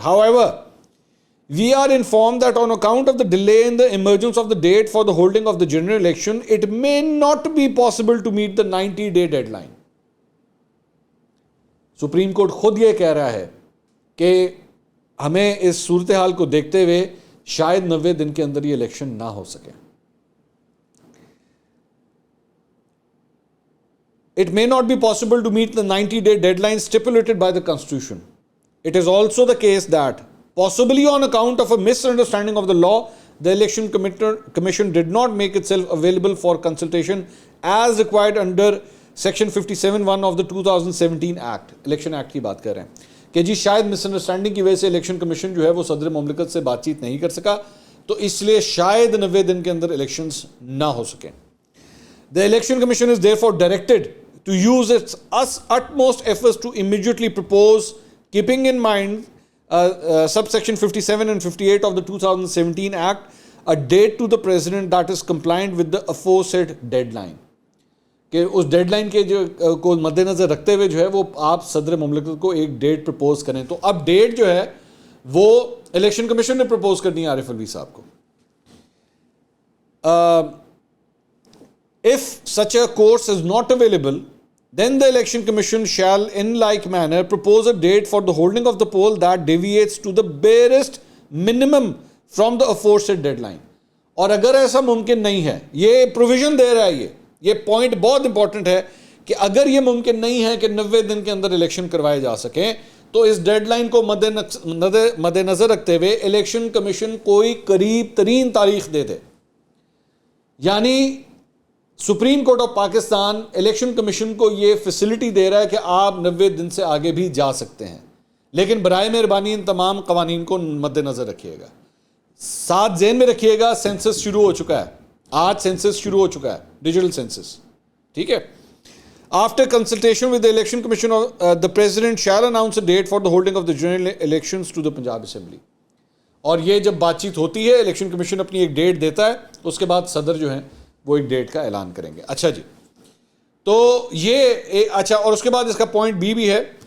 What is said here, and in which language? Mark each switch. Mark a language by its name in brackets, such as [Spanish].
[English] However, we are informed that on account of the delay in the emergence of the date for the holding of the general election, it may not be possible to meet the 90-day deadline. [Urdu] Supreme court خود یہ کہہ رہا ہے کہ ہمیں اس صورتحال کو دیکھتے ہوئے شاید 90 دن کے اندر یہ الیکشن نہ ہو سکے. [English] It may not be possible to meet the 90-day deadline stipulated by the Constitution. It is also the case that possibly on account of a misunderstanding of the law, the Election Commission did not make itself available for consultation as required under Section 57(1) of the 2017 Act. [Urdu] Election Act کی بات کر رہے ہیں کہ جی شاید مس understanding کی وجہ سے الیکشن کمیشن جو ہے وہ صدر مملکت سے بات چیت نہیں کر سکا, تو اس لیے شاید 90 دن کے اندر الیکشنز نہ ہو سکیں. [English] The Election Commission is therefore directed to use its utmost efforts to immediately propose, keeping in mind subsection 57 and 58 of the 2017 Act, a date to the President that is compliant with the aforesaid deadline. [Urdu] کہ اس dead line کے جو کو مد نظر رکھتے ہوئے جو ہے وہ آپ صدر مملکت کو ایک ڈیٹ پرپوز کریں. تو اب ڈیٹ جو ہے وہ الیکشن کمیشن نے پرپوز کرنی ہے عارف الوی صاحب کو. [English] If such a course is not available, then the Election Commission shall in like manner propose a date for the holding of the poll that deviates to the barest minimum from the aforesaid deadline. [Urdu] اور اگر ایسا ممکن نہیں ہے, یہ provision دے رہا ہے, یہ پوائنٹ بہت امپورٹنٹ ہے کہ اگر یہ ممکن نہیں ہے کہ 90 دن کے اندر الیکشن کروائے جا سکیں تو اس ڈیڈ لائن کو مد نظر رکھتے ہوئے الیکشن کمیشن کوئی قریب ترین تاریخ دے دے. یعنی supreme court of Pakistan election commission کو یہ فیسلٹی دے رہا ہے کہ آپ 90 دن سے آگے بھی جا سکتے ہیں, لیکن برائے مہربانی ان تمام قوانین کو مد نظر رکھیے گا. ساتھ ذہن میں رکھیے گا سینسس شروع ہو چکا ہے, آج سینسس شروع ہو چکا ہے, ڈیجیٹل سینسس. ٹھیک ہے. [English] After consultation with the Election Commission, the President shall announce a date for the holding of the general elections to the Punjab Assembly. [Urdu] اور یہ جب بات چیت ہوتی ہے الیکشن کمیشن اپنی ایک ڈیٹ دیتا ہے, اس کے بعد صدر جو ہیں وہ ایک ڈیٹ کا اعلان کریں گے. اچھا جی, تو یہ اچھا, اور اس کے بعد اس کا پوائنٹ بھی ہے.